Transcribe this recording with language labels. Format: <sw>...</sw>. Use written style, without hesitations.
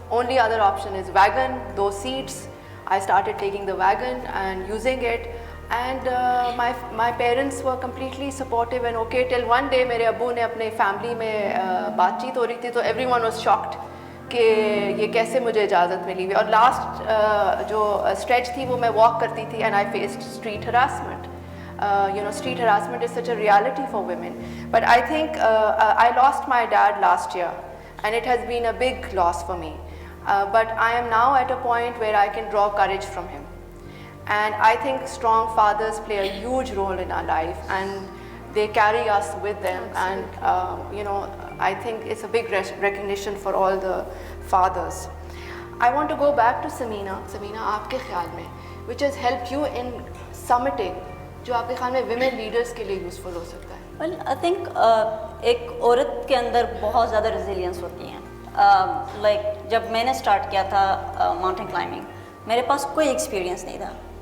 <en>Only other option is wagon, 2 seats. I started taking the wagon and using it, and my parents were completely supportive and okay till one day</en> <ur>میرے ابو نے اپنے family میں بات چیت ہو رہی تھی تو</ur> <en>everyone was shocked</en> <ur>کہ یہ کیسے مجھے اجازت ملی ہوئی. اور لاسٹ جو اسٹریچ تھی وہ میں واک کرتی تھی</ur> <en>and I faced street harassment. Street harassment is such a reality for women. But I think I lost my dad last year and it has been a big loss for me. But I am now at a point where I can draw courage from him. And I think strong fathers play a huge role in our life and they carry us with them. And I think it's a big recognition for all the fathers. I want to go back to Samina.</en> <ur>Samina, آپ کے خیال میں</ur> <en>which has helped you in summiting,</en> <ur>جو آپ کے خیال میں women leaders کے لیے useful ہو سکتا ہے؟</ur> <en>Well, I think</en> <ur>ایک عورت کے اندر بہت زیادہ ریزیلینس ہوتی ہیں. لائک جب میں نے اسٹارٹ کیا تھا ماؤنٹین کلائمبنگ, میرے پاس کوئی ایکسپیرینس نہیں تھا.</ur>